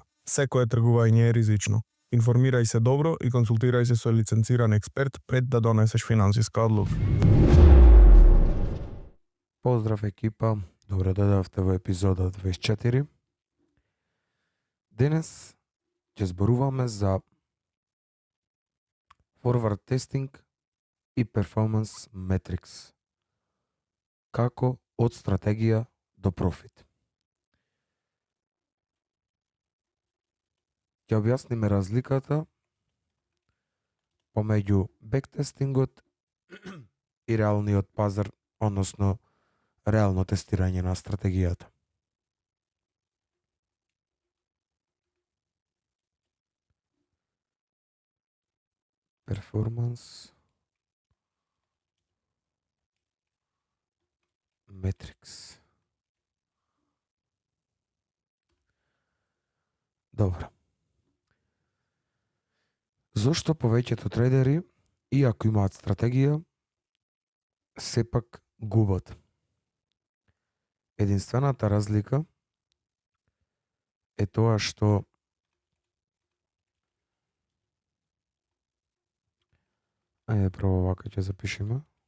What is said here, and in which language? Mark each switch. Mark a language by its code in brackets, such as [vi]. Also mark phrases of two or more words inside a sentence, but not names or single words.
[mk] Секое тргување е ризично. Информирај се добро и консултирај се со лиценциран експерт пред да донесеш финансиска одлука. Поздрав екипа, добро дојдовте во епизода 24. Денес ќе зборуваме за [en] forward testing [mk] и [en] performance metrics. [mk] Како од стратегија до профит. Ќе објасниме разликата помеѓу бектестингот и реалниот пазар, односно реално тестирање на стратегијата. [en] Performance metrics. [mk] Добро. Зошто повеќето трейдери, иако имаат стратегија, сепак губат? Единствената разлика е тоа што ајде прво вака ќе запишеме.